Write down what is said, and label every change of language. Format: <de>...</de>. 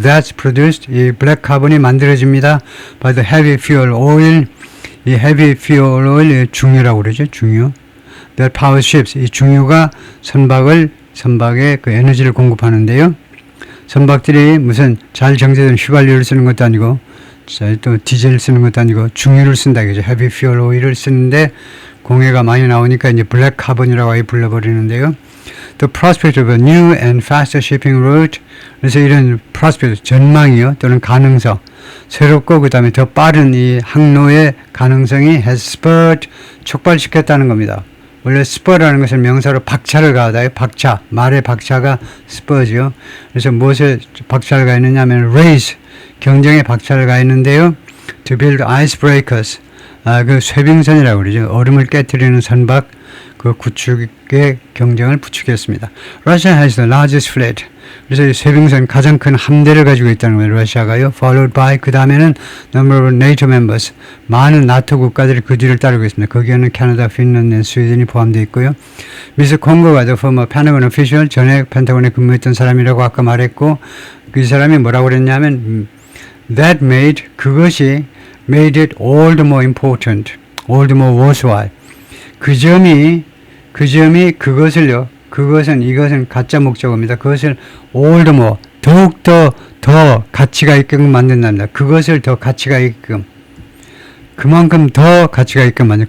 <en>That's produced,</en> <ko>이 블랙 카본이 만들어집니다.</ko> <en>by the heavy fuel oil, 이 heavy fuel oil</en> <ko>중유라고 그러죠. 중유.</ko> <en>That power ships,</en> <ko>이 중유가 선박에 그 에너지를 공급하는데요. 선박들이 무슨 잘 정제된 휘발유를 쓰는 것도 아니고, 또 디젤 쓰는 것도 아니고 중유를 쓴다 이거죠. heavy fuel oil을 쓰는데 공해가 많이 나오니까 이제 블랙 카본이라고 아예 불러버리는데요.</ko> <en>the prospect of a new and faster shipping route.</en> <ko>그래서 이런 prospect, 전망이요, 또는 가능성, 새롭고 그 다음에 더 빠른 이 항로의 가능성이</ko> <en>has spurred,</en> <ko>촉발시켰다는 겁니다. 원래 spur라는 것은 명사로 박차를 가하다요. 박차, 말의 박차가 spur죠. 그래서 무엇에 박차를 가했느냐 하면 race, 경쟁에 박차를 가했는데요.</ko> <en>To build icebreakers,</en> <ko>그 쇄빙선이라고 그러죠. 얼음을 깨뜨리는 선박, 그 구축의 경쟁을 부추겼습니다.</ko> <en>Russia has the largest fleet.</en> <ko>그래서 이 쇄빙선 가장 큰 함대를 가지고 있다는 거예요. 러시아가요.</ko> <en>Followed by,</en> <ko>그 다음에는</ko> <en>number of NATO members.</en> <ko>많은 나토 국가들이 그 뒤를 따르고 있습니다. 거기에는 캐나다, 핀란드, 스웨덴이 포함되어 있고요. 미스 콩고가</ko> <en>the former Pentagon official,</en> <ko>전에 펜타곤에 근무했던 사람이라고 아까 말했고, 그 사람이 뭐라고 그랬냐면</ko> <en>that made,</en> <ko>그것이</ko> <en>made it all the more important, all the more worthwhile.</en> <ko>그 점이 그것을요, 이것은 가짜 목적어입니다. 그것을</ko> <en>all the more,</en> <ko>더욱더 더 가치가 있게끔 만든답니다. 그것을 더 가치가 있게끔, 그만큼 더 가치가 있게끔 만든다.</ko>